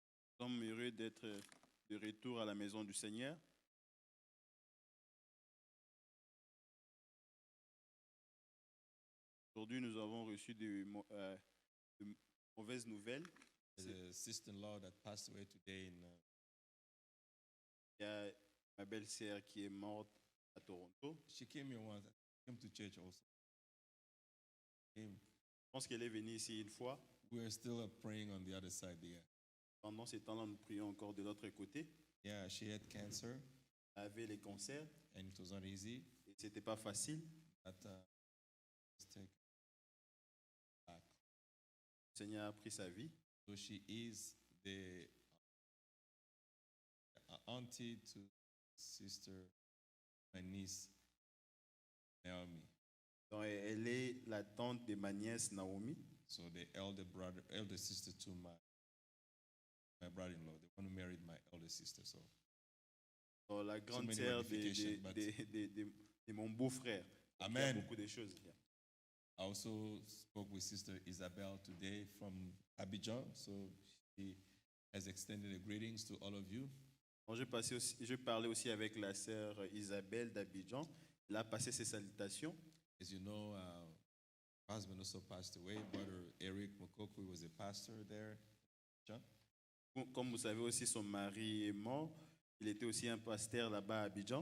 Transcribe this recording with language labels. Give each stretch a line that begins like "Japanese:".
French: Nous sommes heureux d'être de retour à la maison du Seigneur. Aujourd'hui, nous avons reçu de mauvaises nouvelles.
English: There's a sister-in-law that passed away today in
French: Il y a ma belle-sœur qui est morte à Toronto.
English: she came here once, came to church also. Came.
French: Je pense qu'elle est venue ici une fois.
English: We were still praying on the other side there.
French: Pendant ce temps-là, nous prions encore de l'autre côté.
English: Yeah, she had cancer
French: Elle avait les cancers
English: and it was not easy.
French: et ce n'était pas facile.
English: But let's take back.
French: Le Seigneur a pris sa vie.
English: So she is the auntie to sister, my niece Naomi.
French: Donc, elle est la tante de ma nièce Naomi.
English: So the elder sister to my brother-in-law, the one who married my elder sister. So
French: Donc, la grande
English: many
French: sœur
English: ramifications, but-
French: de mon beau-frère. Il y a
English: Amen.
French: beaucoup de choses.
English: I also spoke with Sister Isabel today from Abidjan, so she has extended the greetings to all of you.
French: Donc, je parlais aussi avec la sœur Isabelle d'Abidjan. Elle a passé ses salutations.
English: As you know, my husband also passed away. Brother Eric Mokoku was a pastor there.
French: Comme vous savez aussi, son mari est mort. Il était aussi un pasteur là-bas à Abidjan.